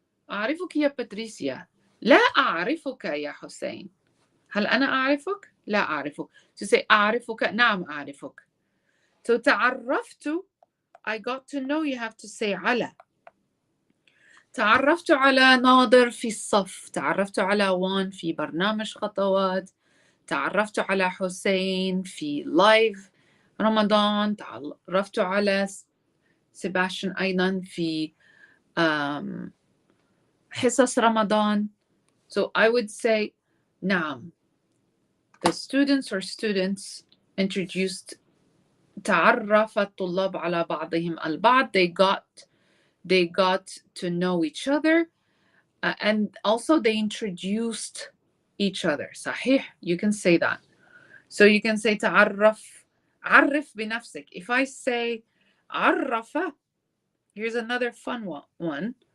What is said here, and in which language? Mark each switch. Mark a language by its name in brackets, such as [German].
[Arabic] أعرفك يا باتريسيا. لا أعرفك يا حسين. هل أنا أعرفك؟ لا أعرفك. [English] To say أعرفك. [Arabic] نعم أعرفك. So تعرفت. [English] I got to know, you have to say على. [Arabic] تعرفت على ناظر في الصف. تعرفت على وان في برنامج خطوات. تعرفت على حسين في لايف رمضان. تعرفت على سيباستيان أيضا في حصص رمضان. [English] So I would say نعم. The students introduced. [Arabic] تعرف الطلاب على بعضهم البعض. [English] They got to know each other, and also they introduced each other. صحيح. You can say that. So you can say تعرف. [Arabic] عرف بنفسك. [English] If I say عرف, here's another fun one.